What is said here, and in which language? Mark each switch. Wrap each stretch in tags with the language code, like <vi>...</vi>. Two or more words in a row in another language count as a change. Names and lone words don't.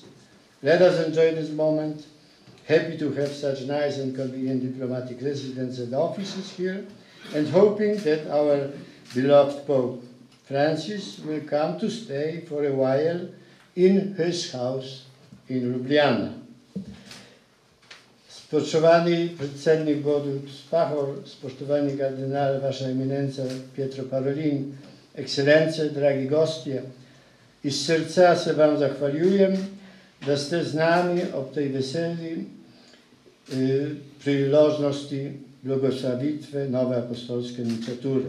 <en>Let us enjoy this moment, happy to have such nice and convenient diplomatic residence and offices here, and hoping that our beloved Pope Francis will come to stay for a while in his house in Ljubljana.</en> <sl>Spoštovani predsednik Borut Pahor, spoštovani kardinal, Vaša eminenca Pietro Parolin, ekscelence, dragi gostje, iz srca se vam zahvaljujem, da ste z nami ob tej veseli priložnosti blagoslavitve nove apostolske nunciature.</sl>